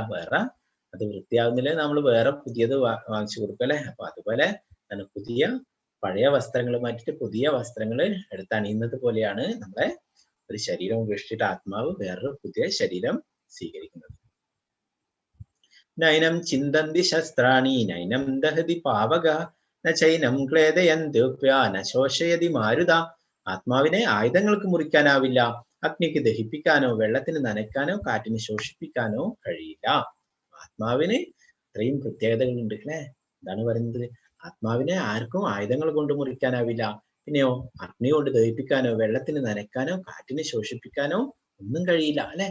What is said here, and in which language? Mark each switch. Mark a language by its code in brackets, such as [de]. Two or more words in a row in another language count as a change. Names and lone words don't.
[ml] വേറെ അത് വൃത്തിയാവുന്നില്ലേ, നമ്മൾ വേറെ പുതിയത് വാങ്ങിച്ചു കൊടുക്കും അല്ലെ. അപ്പൊ അതുപോലെ പുതിയ പഴയ വസ്ത്രങ്ങൾ മാറ്റിയിട്ട് പുതിയ വസ്ത്രങ്ങൾ എടുത്ത് അണിയുന്നത് പോലെയാണ് നമ്മളെ ഒരു ശരീരം ഉപേക്ഷിച്ചിട്ട് ആത്മാവ് വേറൊരു പുതിയ ശരീരം സ്വീകരിക്കുന്നത്. [sa] നൈനം ചിന്തന്തി ശസ്ത്രാണി നൈനം ദഹതി പാവക നൈനം ക്ലേദയന്ത്യോപ്യാനശോഷയതി മാരുത. [ml] ആത്മാവിനെ ആയുധങ്ങൾക്ക് മുറിക്കാനാവില്ല, അഗ്നിക്ക് ദഹിപ്പിക്കാനോ വെള്ളത്തിന് നനയ്ക്കാനോ കാറ്റിന് ശോഷിപ്പിക്കാനോ കഴിയില്ല. ആത്മാവിന് ഇത്രയും പ്രത്യേകതകളുണ്ട് അല്ലെ. എന്താണ് പറയുന്നത്? ആത്മാവിനെ ആർക്കും ആയുധങ്ങൾ കൊണ്ട് മുറിക്കാനാവില്ല, പിന്നെയോ അഗ്നി കൊണ്ട് ദഹിപ്പിക്കാനോ വെള്ളത്തിന് നനയ്ക്കാനോ കാറ്റിനെ ശോഷിപ്പിക്കാനോ ഒന്നും കഴിയില്ല അല്ലെ.